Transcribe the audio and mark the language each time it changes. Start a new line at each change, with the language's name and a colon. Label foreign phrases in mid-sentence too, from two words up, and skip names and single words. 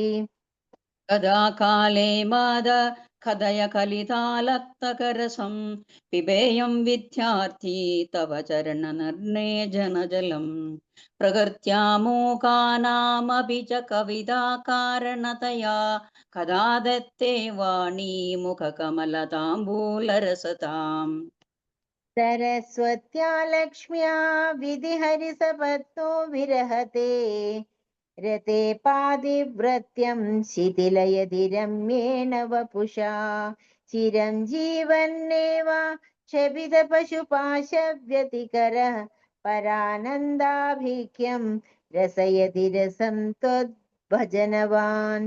Sanskrit: കഥാ കാലേ മാത കഥയ കലിതാലക്തകരസം പിബേയം വിദ്യാർത്ഥി തവ ചരണനിർണേജനജലം പ്രകൃത്യാമൂകാനാമപി ച കവിതാ കാരണതയാ കഥാ ദത്തേ വാണീ മുഖകമലതാംബൂലരസതാം. सरस्वत्या लक्ष्म्या विधिहरिसपत्नो विरहते रते पादिव्रत्यं शिथिलयदि रम्येण वपुषा चिरं जीवन्नेव क्षपितपशुपाशव्यतिकरः परानन्दाभिक्यं रसयति रसं त्वद्भजनवान्.